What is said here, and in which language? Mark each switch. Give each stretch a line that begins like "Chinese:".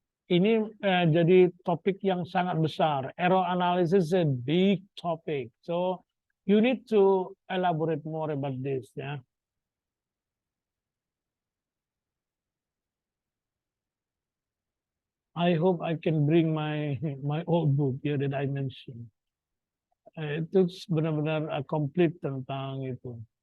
Indonesian: Ini jadi topik yang sangat besar.
English: Error analysis is a big topic. So you need to elaborate more about this ya. I hope I can bring my old book here that I mentioned.
Indonesian: Itu benar-benar complete tentang itu.